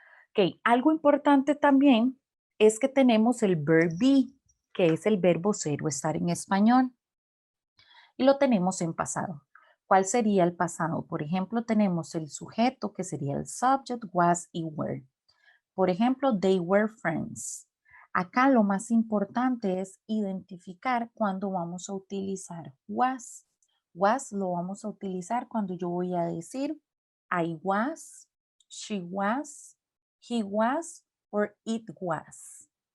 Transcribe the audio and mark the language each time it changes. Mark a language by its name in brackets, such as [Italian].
[Spanish] Ok, algo importante también es que tenemos el verb be. que es el verbo ser o estar en español. Y lo tenemos en pasado. ¿Cuál sería el pasado? Por ejemplo, tenemos el sujeto que sería el subject, was y were. Por ejemplo, [English] they were friends. [Spanish] Acá lo más importante es identificar cuándo vamos a utilizar was. Was lo vamos a utilizar cuando yo voy a decir [English] I was, she was, he was or it was.